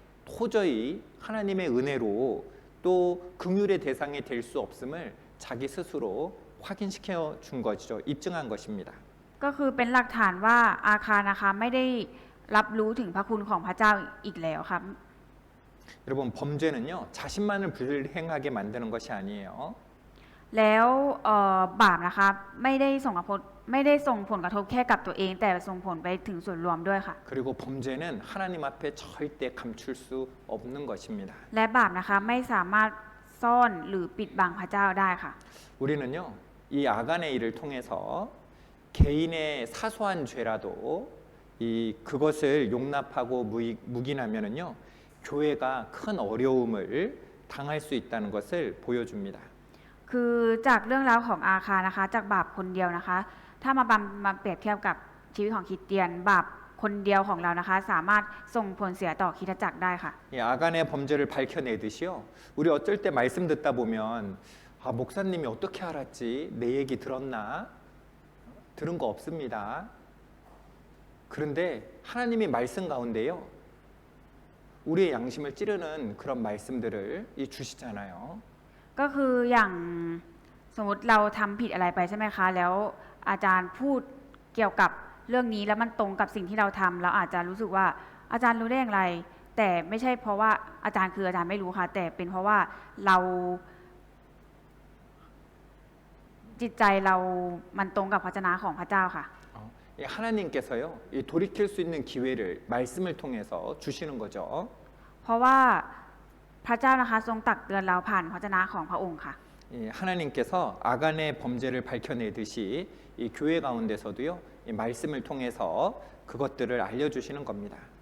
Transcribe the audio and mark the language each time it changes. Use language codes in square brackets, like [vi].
[ko] 도저히 하나님의 은혜로 또 긍휼의 대상이 될 수 없음을 자기 스스로 확인시켜 준 것이죠. 입증한 것입니다. [th] ก็คือเป็นหลักฐานว่าอาคารนะคะไม่ได้รับรู้ถึงพระคุณของพระเจ้าอีกแล้วครับ [ko] 여러분 범죄는요. 자신만을 불행하게 만드는 것이 아니에요. [th] แล้วบาปนะคะไม่ได้ส่งผลกระทบแค่กับตัวเอง แต่ส่งผลไปถึงส่วนรวมด้วยค่ะ [ko] 그리고 범죄는 하나님 앞에 절대 감출 수 없는 것입니다. [th] และบาปนะคะไม่สามารถซ่อนหรือปิดบังพระเจ้าได้ค่ะ [ko] 우리는요. 이 아간의 일을 통해서 개인의 사소한 죄라도 그것을 용납하고 묵인하면은요. 교회가 큰 어려움을 당할 수 있다는 것을 보여줍니다. [th] คือจากเรื่องราวของอาคารนะคะจากบาปคนเดียวนะคะ ถ้ามาเปรียบเทียบกับชีวิตของคริสเตียนบาปคนเดียวของเรานะคะ สามารถส่งผลเสียต่อคริสตจักรได้ค่ะ [ko] 이 아간의 범죄를 밝혀내듯이요. 우리 어쩔 때 말씀 듣다 보면 아, 목사님이 어떻게 알았지? 내 얘기 들었나? 들은 거 없습니다. 그런데 하나님이 말씀 가운데요. 우리의 양심을 찌르는 그런 말씀들을 주시잖아요. [th] ก็คืออย่างสมมติเราทำผิดอะไรไปใช่ไหมคะ แล้วอาจารย์พูดเกี่ยวกับเรื่องนี้แล้วมันตรงกับสิ่งที่เราทำเราอาจจะรู้สึกว่าอาจารย์รู้ได้อย่างไร แต่ไม่ใช่เพราะว่าอาจารย์คืออาจารย์ไม่รู้ค่ะ แต่เป็นเพราะว่าเราจิตใจเรามันตรงกับพระวจนะของพระเจ้าค่ะ [ko] 하나님께서요. 돌이킬 수 있는 기회를 말씀을 통해서 주시는 거죠. [th] เพราะว่าพระเจ้านะคะทรงตักเตือนเราผ่านพระวจนะของพระองค์ค่ะ [ko] 하나님께서 아간의 범죄를 밝혀내듯이 이 교회 가운데서도요. 이 말씀을 통해서 그것들을 알려주시는 겁니다.